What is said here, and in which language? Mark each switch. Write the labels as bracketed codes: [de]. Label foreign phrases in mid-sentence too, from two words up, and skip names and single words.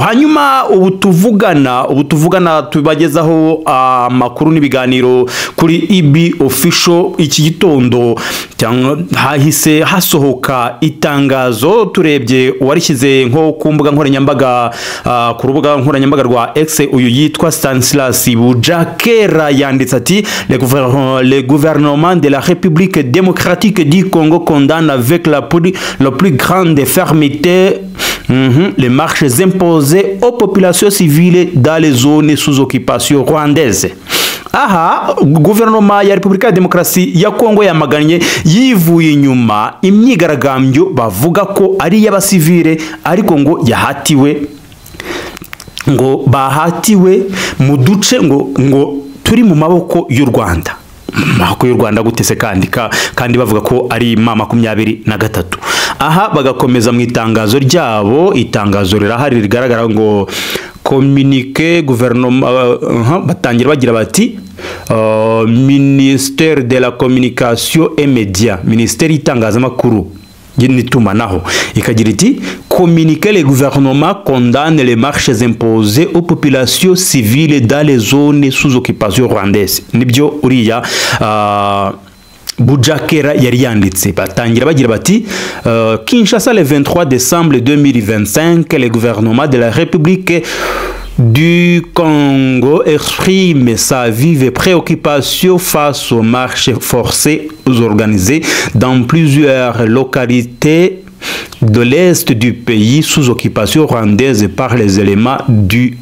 [rw] Hanyuma ubu tuvugana tubagezaho amakuru n'ibiganiro kuri IB official. Iki gitondo hahise hasohoka itangazo, turebye warishyize nko ku mbuga nkoranyambaga, ku rubuga nkoranyambaga rwa X, uyu yitwa Stanislas Bujakera yanditse ati [fr] le gouvernement de la République démocratique du Congo condamne avec la plus grande fermeté les marches imposées aux populations civiles dans les zones sous occupation rwandaise. [rw] Aha, guverinoma ya Repubulika ya Demokarasi ya Kongo yamaganye yivuye inyuma imyigaragambyo bavuga ko ari y'abasivile, ariko ngo bahatiwe mu duce ngo turi mu maboko y'u Rwanda. Maboko y'u Rwanda gutese kandi bavuga ko ari 23. Aha bagakomeza mu itangazo ryabo, itangazo rirahari rigaragara ngo [fr] communiqué gouvernement, [rw] batangira bagira bati [fr] ministère de la communication et médias, ministère [rw] y'itangazamakuru n'itumanaho, ikagira iti [fr] communiqué le gouvernement condamne les marches imposées aux populations civiles dans les zones sous occupation rwandaise. [rw] Nibyo uriya Bujakera yari yanditse. Batangira bagira bati [fr] Kinshasa le 23 décembre 2025, le gouvernement de la République du Congo exprime sa vive préoccupation face aux marches forcées organisées dans plusieurs localités de l'est du pays sous occupation rwandaise par les éléments du